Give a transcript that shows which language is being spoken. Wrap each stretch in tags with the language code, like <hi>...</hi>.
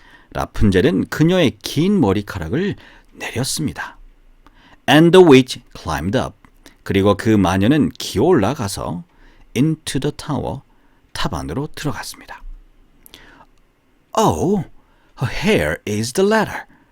<ko>라푼젤은 그녀의 긴 머리카락을 내렸습니다.</ko> <en>And the witch climbed up.</en> <ko>그리고 그 마녀는 기어 올라가서</ko> <en>into the tower,</en> <ko>탑 안으로 들어갔습니다.</ko> <en>Oh, her hair is the ladder.</en>